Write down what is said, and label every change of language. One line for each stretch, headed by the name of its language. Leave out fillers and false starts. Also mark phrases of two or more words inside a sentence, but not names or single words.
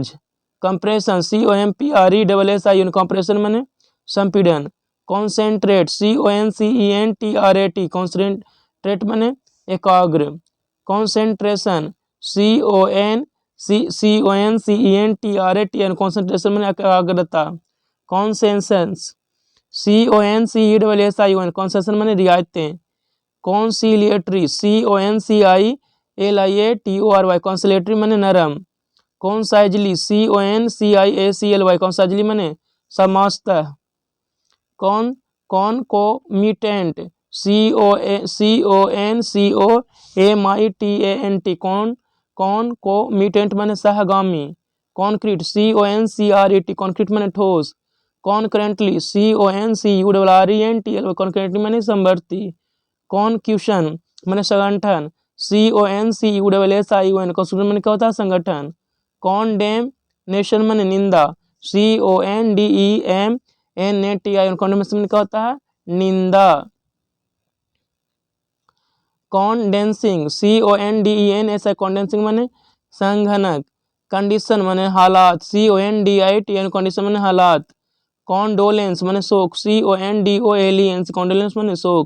Hindi: कंप्रेशन COMPRESSION कंप्रेशन माने संपीड़न। कॉन्सेंट्रेट CONCENTRAT कॉन्सेंट्रेट माने एकाग्र। कॉन्सेंट्रेशन CONCENTRAT कॉन्सेंट्रेशन माने एकाग्रता। कॉन्सेशंस CONCESSION कॉन्सेशन माने रियायतें। कॉन्सिलिएटरी CONCILIATORY कॉन्सिलेटरी माने नरम। कॉन्साइजली CONCIACLY कॉन्साइजली माने समासतः। कॉन्कोमिटेंट CONCOMITANT कॉन्कोमिटेंट माने सहगामी। कॉन्क्रीट CONCRET कॉन्क्रीट माने ठोस। कॉन्करेंटली CONCURRENTLY कॉन्करेंटली माने समवर्ती। कॉन्क्यूशन माने संगठन CONCUSSION कॉन्स्टिट्यूशन माने क्या होता है? संगठन। कॉन्डेमनेशन माने निंदा CONDEMNATION कॉन्डेमनेशन माने क्या होता है? निंदा। कॉन्डेंसिंग CONDENSI कॉन्डेंसिंग माने संघनक। कंडीशन माने हालात CONDITION कंडीशन माने हालात। कॉन्डोलेंस माने शोक CONDOLENS कॉन्डोलेंस माने शोक।